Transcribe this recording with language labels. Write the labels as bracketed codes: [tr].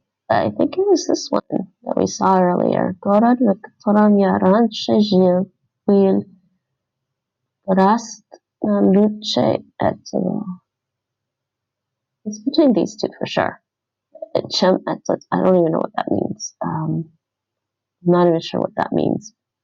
[en] I think it was this one that we saw earlier. [ru] Город, в котором я раньше жил, был гораздо лучше этого. [en] It's between these two for sure. I don't even know what that means. I'm not even sure what that means.